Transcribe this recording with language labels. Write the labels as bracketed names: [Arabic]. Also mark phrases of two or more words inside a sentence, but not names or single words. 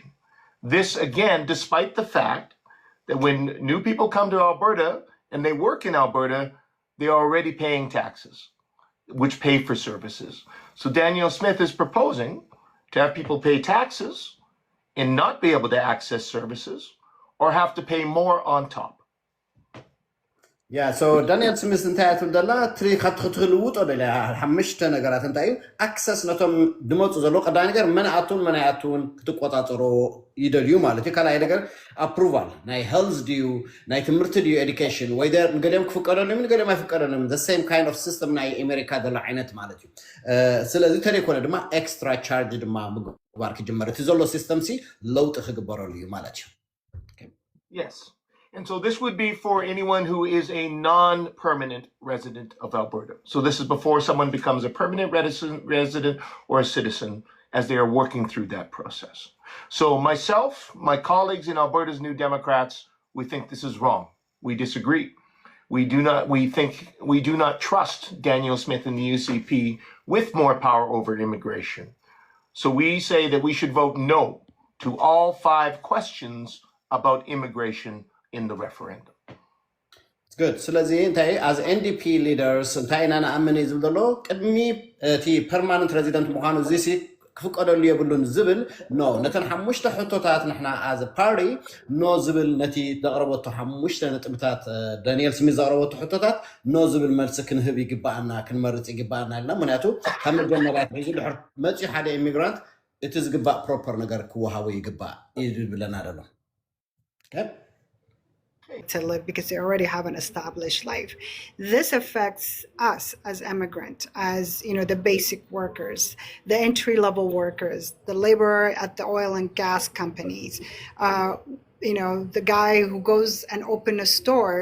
[English] This, again, despite the fact that when new people come to Alberta and they work in Alberta, they are already paying taxes, which pay for services. So Daniel Smith is proposing to have people pay taxes and not be able to access services or have to pay more on top. Yeah, so [Tigrinya] Daniel Smith እንታይ ትብል ዘላ ትሪ ክትልውጦ ደላ ሓሙሽተ ነገራት እንታይ እዩ ኣክሰስ ነቶም ድመፁ ዘሎ ቀዳይ ነገር መንኣቱን መናያቱን ክትቆፃፀሮ ይደልዩ ማለት እዩ ካልኣይ ነገር ኣፕሩቫል ናይ ሄልዝ ድዩ ናይ ትምህርቲ ድዩ ኤዱኬሽን ወይ ደር ንገለም ክፍቀደሎም ንገለም ኣይፍቀደሎም [English] the same kind of system [Tigrinya] ናይ ኣሜሪካ ዘሎ ዓይነት ማለት እዩ ስለዚ ተደይኮነ ድማ [English] extra charge [Tigrinya] ድማ ምግባር ክጅመር እቲ ዘሎ ሲስተም ሲ ለውጥ ክግበረሉ እዩ ማለት እዩ [English] Yes. And so this would be for anyone who is a non-permanent resident of Alberta. So this is before someone becomes a permanent resident or a citizen as they are working through that process. So myself, my colleagues in Alberta's New Democrats, we think this is wrong. We disagree. We do not trust Daniel Smith and the UCP with more power over immigration. So we say that we should vote no to all 5 questions about immigration in the referendum. It's good. [Tigrinya] ስለዚ እንታይ [English] as NDP leaders [Tigrinya] እንታይ ኢና ንኣምን እዩ ዝብል ዘሎ ቅድሚ እቲ [English] permanent resident [Tigrinya] ምዃኑ እዚ ክፍቀደሉ የብሉን ዝብል ኖ ነተን ሓሙሽተ ሕቶታት ንሕና [English] as a party [Tigrinya] ኖ ዝብል ነቲ ዘቕረበቶ ሓሙሽተ ነጥብታት ዳንኤል ስሚዝ ዘቕረበቶ ሕቶታት ኖ ዝብል መልሲ ክንህብ ይግባአና ክንመርፅ ይግባአና ኢልና ምክንያቱ ካብ መጀመርያ ሒዙ ድሕር መፂ ሓደ ኢሚግራንት እቲ ዝግባእ ፕሮፐር ነገር ክወሃቦ ይግባእ ይብለና ደሎ [English] to live because they already have an established life. This affects us as immigrants, as the basic workers, the entry-level workers, the laborer at the oil and gas companies, the guy who goes and open a store.